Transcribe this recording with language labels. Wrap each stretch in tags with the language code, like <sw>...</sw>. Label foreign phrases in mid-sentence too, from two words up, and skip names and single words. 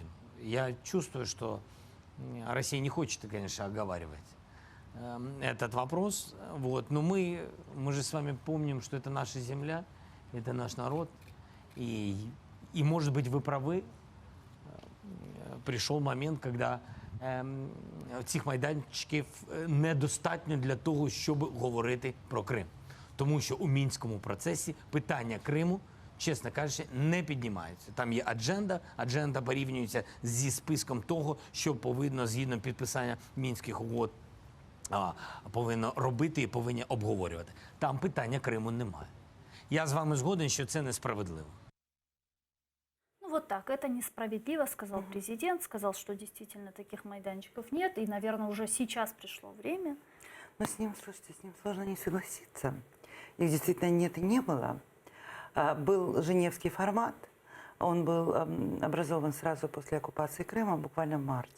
<ru>Я чувствую, что Россия не хочет, конечно, оговаривать этот вопрос, вот, но мы же с вами помним, что это наша земля, это наш народ. И, может быть, вы правы,</ru> <uk>прийшов момент, когда цих майданчиків недостатньо для того, щоб говорити про Крим. Тому що у Мінському процесі питання Криму, чесно кажучи, не піднімається. Там є адженда порівнюється зі списком того, що повинно, згідно підписання Мінських угод, повинно робити і повинні обговорювати. Там питання Криму немає. Я з вами згоден, що це несправедливо.</uk> <ru>Ну вот так, это несправедливо, сказал президент, сказал, что действительно таких майданчиков нет, и, наверное, уже сейчас пришло время. Но с ним, слушайте, с ним сложно не согласиться. Их действительно нет и не было. Был Женевский формат, он был образован сразу после оккупации Крыма, буквально в марте.</ru>